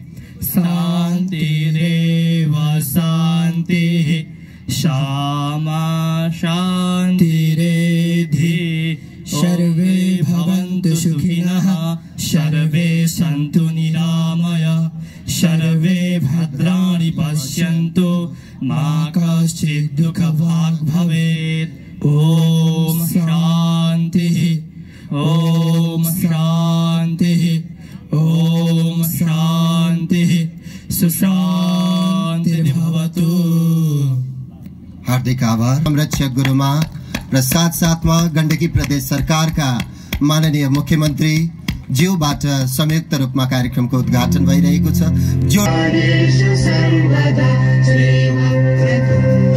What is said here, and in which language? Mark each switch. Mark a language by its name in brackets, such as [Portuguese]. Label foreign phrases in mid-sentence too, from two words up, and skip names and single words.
[Sanskrit] शान्तिरेव शान्तिः श्यामा शान्तिरेधि सर्वे भवन्तु सुखिनः सर्वे सन्तु निरामया सर्वे भद्राणि पश्यन्तु मा कश्चित् दुःखभाग् भवेत्। ॐ शान्तिः ॐ शान्तिः ॐ शान्तिः सुशान्तिर्भवतु। [Nepali] हार्दिक आभार संरक्षक गुरुमा र साथसाथमा गण्डकी प्रदेश सरकारका माननीय मुख्यमन्त्री ज्यूबाट संयुक्त रूपमा कार्यक्रमको उद्घाटन भइरहेको छ।